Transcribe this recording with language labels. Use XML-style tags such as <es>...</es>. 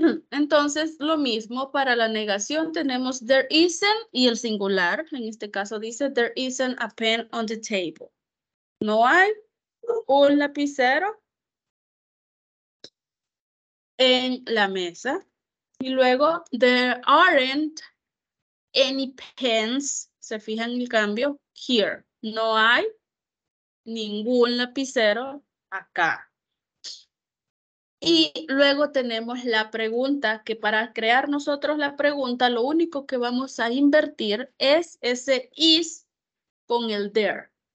<es>Entonces, lo mismo para la negación tenemos</es> <en>there isn't</en> <es>y el singular. En este caso dice</es> <en>there isn't a pen on the table.</en> <es>No hay un lapicero en la mesa. Y luego</es> <en>there aren't any pens.</en> <es>Se fijan en el cambio.</es> <en>Here.</en> <es>No hay ningún lapicero acá. Y luego tenemos la pregunta, que para crear nosotros la pregunta, lo único que vamos a invertir es ese is con el there.</es>